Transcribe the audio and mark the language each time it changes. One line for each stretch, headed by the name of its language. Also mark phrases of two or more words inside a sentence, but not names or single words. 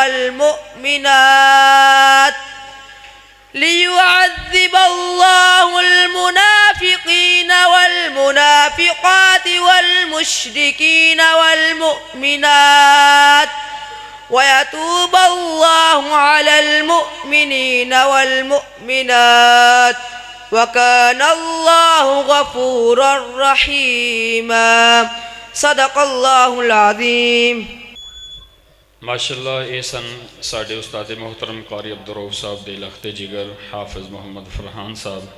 Arabic: والمؤمنات ليعذب الله المنافقين والمنافقات والمشركين والمؤمنات ويتوب الله على المؤمنين والمؤمنات وكان الله غفورا رحيما صدق الله العظيم
Punjabi: माशाअल्लाह ਇਹ ਸਨ ਸਾਡੇ ਉਸਤਾਦ ਮੁਹਤਰਮ ਕਾਰੀ ਅਬਦੁਰ ਰਊਫ ਸਾਹਿਬ ਦੇ ਲਖਤੇ ਜਿਗਰ ਹਾਫਿਜ਼ ਮੁਹੰਮਦ ਫਰਹਾਨ ਸਾਹਿਬ।